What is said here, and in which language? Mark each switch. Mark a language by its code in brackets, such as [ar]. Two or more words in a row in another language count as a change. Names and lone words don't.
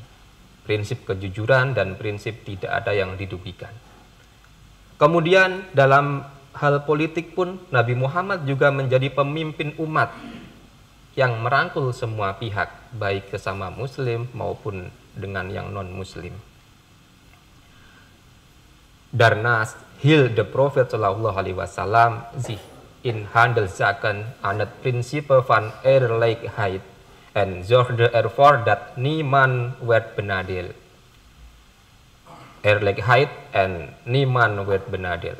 [id] Prinsip kejujuran dan prinsip tidak ada yang dirugikan. Kemudian dalam hal politik pun Nabi Muhammad juga menjadi pemimpin umat yang merangkul semua pihak, baik sesama muslim maupun dengan yang non-muslim. [nl] Daarnaast hield de profeet SAW zich in handelszaken aan het principe van eerlijkheid en zorgde ervoor dat niemand werd benadeeld. Eerlijkheid en niemand werd benadeeld.